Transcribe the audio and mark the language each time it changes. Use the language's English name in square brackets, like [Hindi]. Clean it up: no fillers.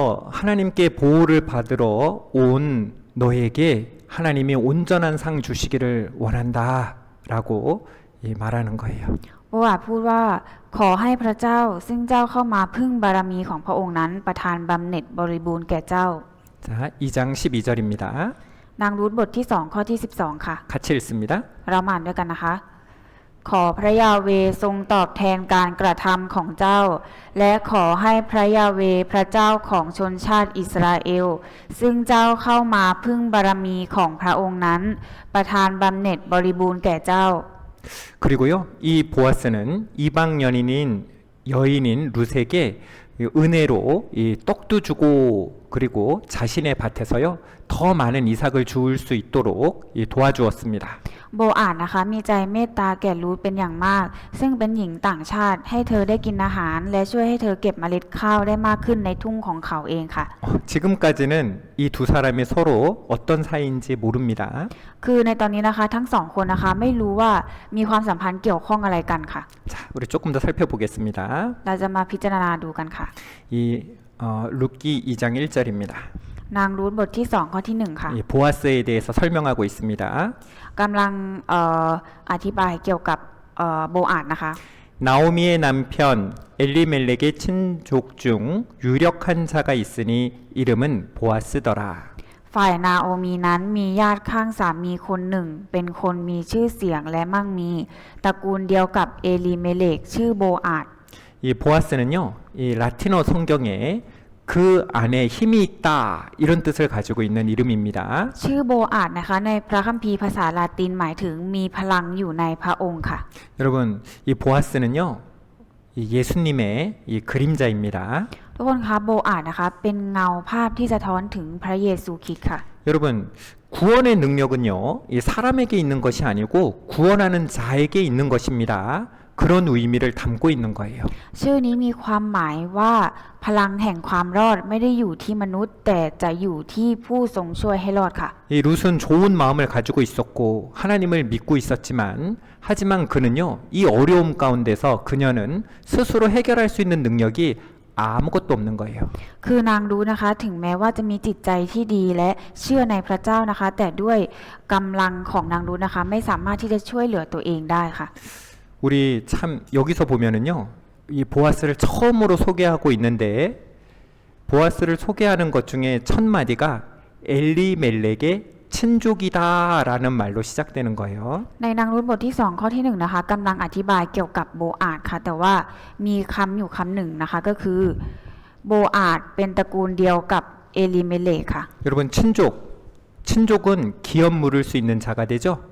[Korean] 하나님께 보호를 받으러 온 너에게 하나님이 온전한 상 주시기를 원한다라고 말하는 거예요. [Thai] โบอาดพูดว่าขอให้พระเจ้าซึ่งเจ้าเข้ามาพึ่งบารมีของพระองค์นั้นประทานบำเหน็จบริบูรณ์แก่เจ้า [Korean] 자, 2장 12절입니다. [Thai] นางรูธบทที่2ข้อที่12ค่ะ [Korean] 같이 읽습니다. [Thai] เรามาอ่านด้วยกันนะคะ ขอพระยาเวห์ทรงตอบแทนการกระทำของเจ้า และขอให้พระยาเวห์พระเจ้าของชนชาติอิสราเอลซึ่งเจ้าเข้ามาพึ่งบารมีของพระองค์นั้น ประทานบำเหน็จบริบูรณ์แก่เจ้า [Korean] 그리고요, 이 보아스는 이방 여인인 룻에게 은혜로 이 떡도 주고 그리고 자신의 밭에서요 더 많은 이삭을 주울 수 있도록 도와주었습니다. [Thai] โบอาดนะคะมีใจเมตตาแก่รูธเป็นอย่างมาก ซึ่งเป็นหญิงต่างชาติให้เธอได้กินอาหาร และช่วยให้เธอเก็บเมล็ดข้าวได้มากขึ้นในทุ่งของเขาเองค่ะ [Korean] 지금까지는 이 두 사람이 서로 어떤 사이인지 모릅니다. [Thai] คือในตอนนี้นะคะทั้งสองคนนะคะไม่รู้ว่ามีความสัมพันธ์เกี่ยวข้องอะไรกันค่ะ [Korean] 자, 우리 조금 더 살펴보겠습니다. [Thai] เราจะมาพิจารณาดูกันค่ะ [Korean] 이 룻기 2장 1절입니다. [Thai] นางรูธบทที่2ข้อที่1ค่ะ [Korean] 보아스에 대해서 설명하고 있습니다. [Thai] กำลังอธิบายเกี่ยวกับโบอาดนะคะ [Korean] 나오미의 남편 엘리멜렉의 친족 중 유력한 자가 있으니 이름은 보아스더라. [Thai] ฝ่ายนาโอมีนั้นมีญาติข้างสามีคนหนึ่งเป็นคนมีชื่อเสียงและมั่งมีตระกูลเดียวกับเอลีเมเลกชื่อโบอาด [Korean] 이 보아스는요, 이 라틴어 성경에 그 안에 힘이 있다 이런 뜻을 가지고 있는 이름입니다. [Thai] ชื่อโบอาดนะคะในพระคัมภีร์ภาษาลาตินหมายถึงมีพลังอยู่ในพระองค์ค่ะ [Korean] 여러분, 이 보아스는요, 이 예수님의 이 그림자입니다. [Thai] ทุกคนคะโบอาดนะคะเป็นเงาภาพที่สะท้อนถึงพระเยซูคริสต์ค่ะ [Korean] 여러분, 구원의 능력은요, 이 사람에게 있는 것이 아니고 구원하는 자에게 있는 것입니다. 그런 의미를 담고 있는 거예요. [Thai] ชื่อนี้มีความหมายว่าพลังแห่งความรอดไม่ได้อยู่ที่มนุษย์แต่จะอยู่ที่ผู้ทรงช่วยให้รอดค่ะ [Korean] 이 룻은 좋은 마음을 가지고 있었고 하나님을 믿고 있었지만 하지만 그는요, 이 어려움 가운데서 그녀는 스스로 해결할 수 있는 능력이 아무것도 없는 거예요. [Thai] คือนางรู้นะคะถึงแม้ว่าจะมีจิตใจที่ดีและเชื่อในพระเจ้านะคะ แต่ด้วยกำลังของนางรู้นะคะไม่สามารถที่จะช่วยเหลือตัวเองได้ค่ะ [Korean] 우리 참 여기서 보면은요, 이 보아스를 처음으로 소개하고 있는데 보아스를 소개하는 것 중에 첫 마디가 엘리멜렉의 친족이다라는 말로 시작되는 거예요. [Thai] ในนางรู้บทที่2ข้อที่1นะคะกำลังอธิบายเกี่ยวกับโบอาดค่ะแต่ว่ามีคำอยู่คำหนึ่งนะคะก็คือโบอาดเป็นตระกูลเดียวกับเอลิเมเลกค่ะ [Korean] 여러분 친족은 기업 물을 수 있는 자가 되죠.